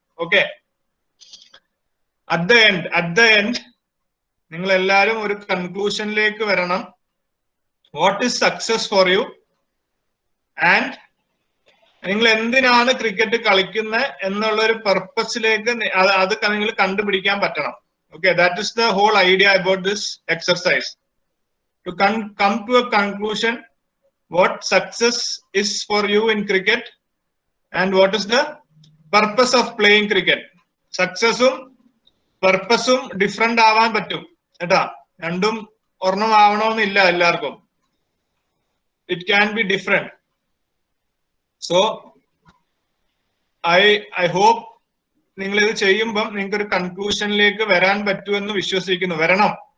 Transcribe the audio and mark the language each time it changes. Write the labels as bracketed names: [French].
[Malayalam] Okay, [English] at the end [Malayalam] നിങ്ങൾ എല്ലാവരും ഒരു കൺക്ലൂഷനിലേക്ക് വരണം. [English] what is success for you and [Malayalam] നിങ്ങൾ എന്തിനാണ് ക്രിക്കറ്റ് കളിക്കുന്നത് എന്നുള്ള ഒരു പർപ്പസിലേക്ക് അത് നിങ്ങൾ കണ്ടുപിടിക്കാൻ പറ്റണം. [English] Okay, that is the whole idea about this exercise. To come to a conclusion what success is for you in cricket and what is the purpose of playing cricket. [Malayalam] Successum purposeum different ആവാൻ പറ്റും കേട്ടാ, രണ്ടും ഒരെണ്ണം ആവണമെന്നില്ല എല്ലാവർക്കും. [English] It can be different. So I hope [Malayalam] നിങ്ങൾ ഇത് ചെയ്യുമ്പം നിങ്ങൾക്ക് ഒരു കൺക്ലൂഷനിലേക്ക് വരാൻ പറ്റുമെന്ന് വിശ്വസിക്കുന്നു. വരണം.